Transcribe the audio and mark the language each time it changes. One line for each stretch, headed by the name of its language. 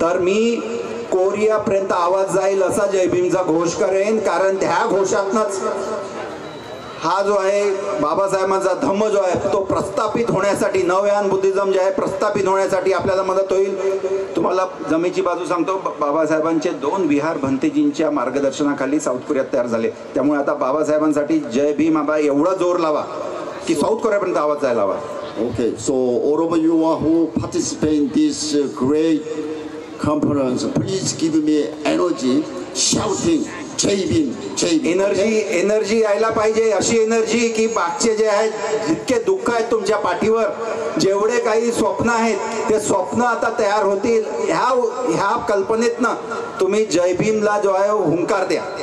Marathi: तर मी कोरियापर्यंत आवाज जाईल असा जय भीमचा घोष करेन, कारण त्या घोषातनच हा जो आहे बाबासाहेबांचा धम्म जो आहे तो प्रस्थापित होण्यासाठी, नवयान बुद्धिझम जे आहे प्रस्थापित होण्यासाठी आपल्याला मदत होईल. तुम्हाला जमेची बाजू सांगतो, बाबासाहेबांचे 2 विहार भंतेजींच्या मार्गदर्शनाखाली साऊथ कोरियात तयार झाले. त्यामुळे आता बाबासाहेबांसाठी जय भीम आबा एवढा जोर लावा की साऊथ कोरियापर्यंत आवाज जायला हवा.
English: Okay, so all of you who participate in this great conference, please give me energy shouting Jai Bhim, Jai Bhim.
Marathi: Energy यायला पाहिजे, अशी एनर्जी की बागचे जे आहेत जितके दुःख आहेत तुमच्या पाठीवर, जेवढे काही स्वप्न आहेत ते स्वप्न आता तयार होतील. ह्या कल्पनेतनं तुम्ही जय भीमला जो आहे हुंकार द्या.